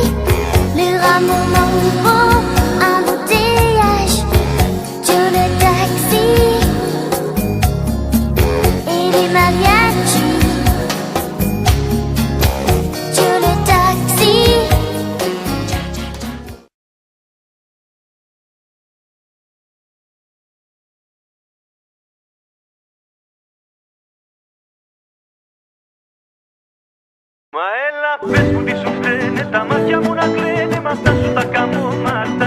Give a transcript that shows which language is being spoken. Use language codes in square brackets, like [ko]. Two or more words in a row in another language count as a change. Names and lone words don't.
[fr] Le rhum au mambo, embouteillage. Joe le taxi, et les mariachis. Joe le taxi. [el] Μα έλα πες μου τι σου φταίνε, τα μάτια μου να κλαίνε μ' αυτά σου τα καμώματα.